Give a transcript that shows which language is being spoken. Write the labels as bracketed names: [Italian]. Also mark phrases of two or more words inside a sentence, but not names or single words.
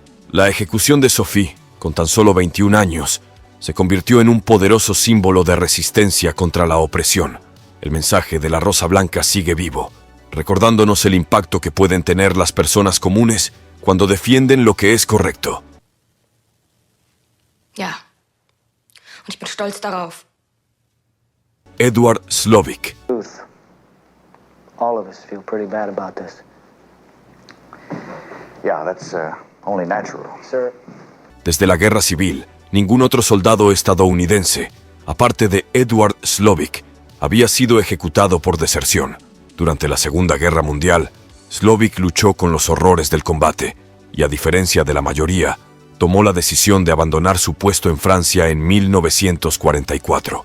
[Spanish] La ejecución de Sophie, con tan solo 21 años, se convirtió en un poderoso símbolo de resistencia contra la opresión. El mensaje de la Rosa Blanca sigue vivo, recordándonos el impacto que pueden tener las personas comunes cuando defienden lo que es correcto. [German] Ja. Und ich bin stolz darauf. Edward Slovic. [English] All of us feel pretty bad about this. Yeah, that's only natural. Sir. [Spanish] Desde la Guerra Civil, ningún otro soldado estadounidense, aparte de Edward Slovic, había sido ejecutado por deserción. Durante la Segunda Guerra Mundial, Slovic luchó con los horrores del combate y, a diferencia de la mayoría, tomó la decisión de abandonar su puesto en Francia en 1944.